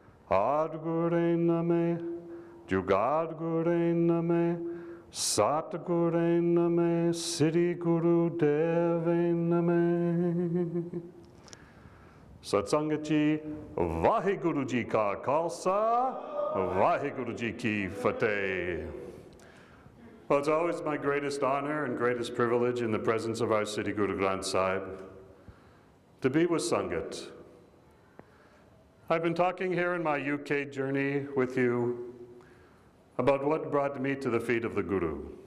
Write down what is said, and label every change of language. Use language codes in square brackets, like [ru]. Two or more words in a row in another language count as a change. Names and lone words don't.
[pa] ਆਦਿਗੁਰੇ ਨਮੇ, ਜੁਗਾਦਿਗੁਰੇ ਨਮੇ, ਸਤਿਗੁਰੇ ਨਮੇ, ਸ੍ਰੀ ਗੁਰੂ ਦੇਵੇ ਨਮੇ. ਸਤਿਸੰਗਤ ਜੀ, ਵਾਹਿਗੁਰੂ ਜੀ ਕਾ ਖ਼ਾਲਸਾ, ਵਾਹਿਗੁਰੂ ਜੀ ਕੀ ਫ਼ਤਿਹ. [en] Well, it's always my greatest honor and greatest privilege in the presence of our Sri Guru Granth Sahib to be with Sangat. I've been talking here in my UK journey with you about what brought me to the feet of the Guru.